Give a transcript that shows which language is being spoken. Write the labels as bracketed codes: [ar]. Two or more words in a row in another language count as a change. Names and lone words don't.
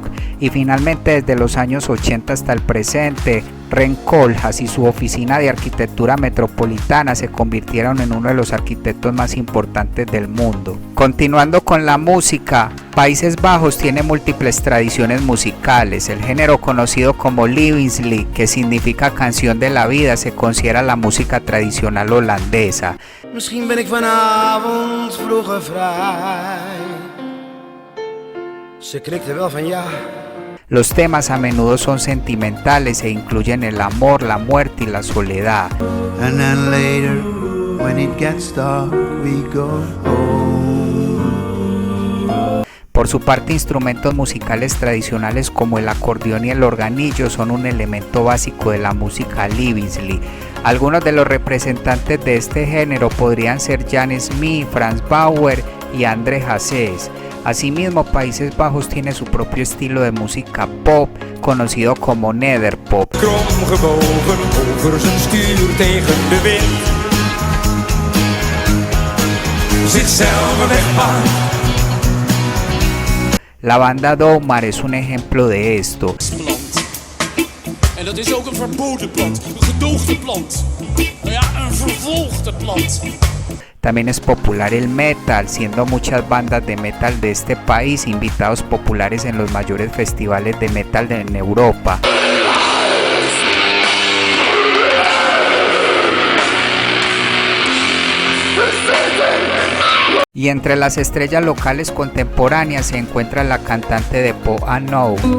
[es] Y finalmente, desde los años 80 hasta el presente, Ren Koolhaas y su oficina de arquitectura metropolitana se convirtieron en uno de los arquitectos más importantes del mundo. Continuando con la música, Países Bajos tiene múltiples tradiciones musicales. El género conocido como Lievenslied, que significa canción de la vida, se considera la música tradicional holandesa. [nl] Misschien ben ik vanavond vroeger vrij. Ze knikte wel van ja. [es] Los temas a menudo son sentimentales e incluyen el amor, la muerte y la soledad. [en] And then later, when it gets dark, we go home. [es] Por su parte, instrumentos musicales tradicionales como el acordeón y el organillo son un elemento básico de la música Lievenslied. Algunos de los representantes de este género podrían ser Jan Smith, Frans Bauer y André Hazes. Asimismo, Países Bajos tiene su propio estilo de música pop, conocido como nederpop. [nl] Kromgebogen over zijn stuur tegen de wind. Zit zelf wegpaard. [es] La banda Domar es un ejemplo de esto. [nl] En dat is ook een verboden plant, een gedoogde plant. Nou ja, een vervolgde plant. [es] También es popular el metal, siendo muchas bandas de metal de este país invitados populares en los mayores festivales de metal en Europa. Y entre las estrellas locales contemporáneas se encuentra la cantante de pop Anouk.